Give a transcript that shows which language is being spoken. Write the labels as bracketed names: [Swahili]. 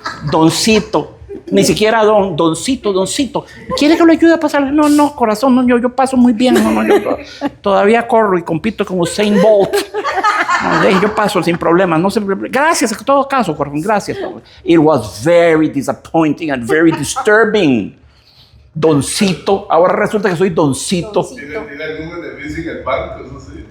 [Spanish] Doncito, ni siquiera doncito, ¿quiere que lo ayude a pasar? No, corazón, no, yo paso muy bien, yo todavía corro y compito como Usain Bolt. Yo paso sin problemas, no sé, gracias, en todo caso, corazón, gracias. [English] It was very disappointing and very disturbing. [Spanish] Doncito, ahora resulta que soy doncito. Tiene algún beneficio en el banco, eso sí.